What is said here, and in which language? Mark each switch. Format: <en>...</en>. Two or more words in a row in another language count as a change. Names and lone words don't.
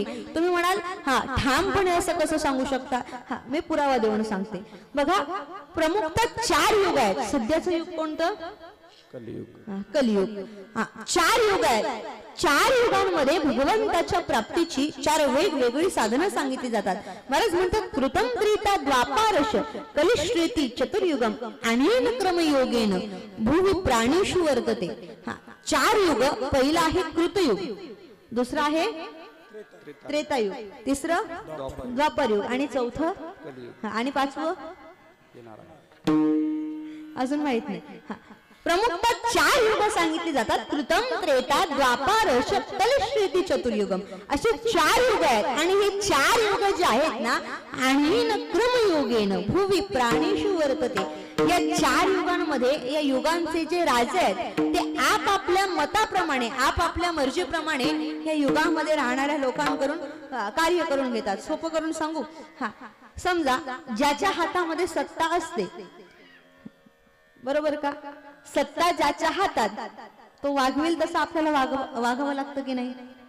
<mr>तुम्ही म्हणाल ठामपणे असं कसं सांगू शकता? मी पुरावा देऊन सांगते. बघा, प्रमुखतः 4 युग आहेत. सध्याचं युग कोणतं? कलियुग. 4 युग आहेत. 4 युगांमध्ये भगवंताच्या प्राप्तीची 4 वेगवेगळी साधनं सांगितली जातात. महाराज म्हणतात</mr> <sa>कृतम त्रेता द्वापारश कलिश्रेती चतुर्युगम अनेन क्रमयोगेन भूवि प्राणीषु वर्तते.</sa> <mr>4 युग. पहिला आहे कृतयुग, दुसरा आहे त्रेतायुग, तिसरं द्वापरयुग आणि चौथं आणि 5वं अजून माहित नाही. प्रमुखतः 4 युग सांगितली जातात.</mr> <sa>कृतम, त्रेता, द्वापार, कलिश्रीती, चतुर्युगम</sa> <mr>असे 4 युग आहेत. आणि हे 4 युग जे आहेत ना,</mr> <sa>आणीन क्रमयोगेन भुवि प्राणीषु वर्तते.</sa> <mr>या 4 युगांमध्ये या युगांचे जे राजे आहेत ते आपापल्या मताप्रमाणे आपापल्या मर्जीप्रमाणे या युगामध्ये राहणाऱ्या लोकांकडून कार्य करून घेतात. सोपं करून सांगू, हा समजा ज्याच्या हातामध्ये सत्ता असते, बरोबर का, सत्ता ज्याच्या हातात तो वागवेल तसं आपल्याला वागावं लागतं की नाही?</mr>